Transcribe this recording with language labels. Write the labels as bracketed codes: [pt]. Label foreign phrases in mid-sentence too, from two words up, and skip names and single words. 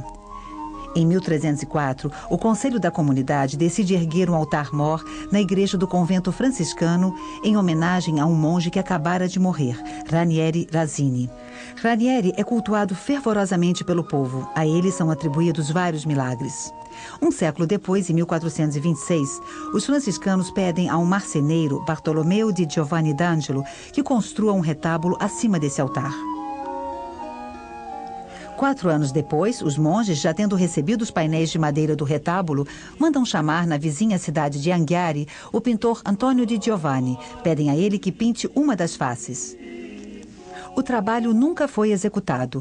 [pt] Em 1304, o Conselho da Comunidade decide erguer um altar-mor na igreja do convento franciscano em homenagem a um monge que acabara de morrer, Ranieri Razzini. Ranieri é cultuado fervorosamente pelo povo. A ele são atribuídos vários milagres. Um século depois, em 1426, os franciscanos pedem a um marceneiro, Bartolomeu di Giovanni d'Angelo, que construa um retábulo acima desse altar. 4 anos depois, os monges, já tendo recebido os painéis de madeira do retábulo, mandam chamar na vizinha cidade de Anghiari o pintor Antônio di Giovanni. Pedem a ele que pinte uma das faces. O trabalho nunca foi executado.